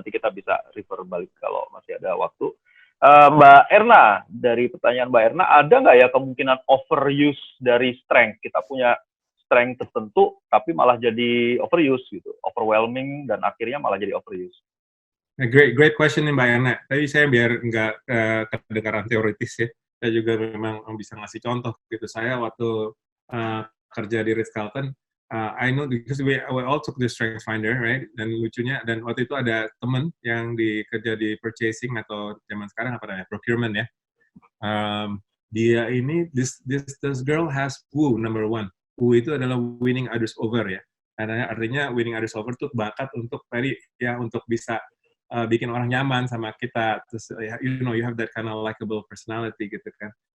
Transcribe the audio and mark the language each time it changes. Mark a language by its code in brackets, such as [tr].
[id] Nanti kita bisa refer balik kalau masih ada waktu. Mbak Erna, dari pertanyaan Mbak Erna, ada nggak ya kemungkinan overuse dari strength? Kita punya strength tertentu, tapi malah jadi overuse gitu, overwhelming, dan akhirnya malah jadi overuse. [en] Great question [id] nih Mbak Erna. Tapi saya biar nggak kedengaran teoritis ya, saya juga memang bisa ngasih contoh gitu. Saya waktu kerja di [en] Ritz-Carlton, I know because we all took the strength finder, right? [id] Dan lucunya, dan waktu itu ada teman yang kerja di purchasing atau zaman sekarang apa namanya, procurement ya. Dia ini, [en] this girl has WOO number 1. [id] WOO itu adalah [en] winning others over [id] ya. Artinya winning others over itu bakat untuk untuk bisa bikin orang nyaman sama kita, terus [en] you have that kind of likable personality [id] gitu kan.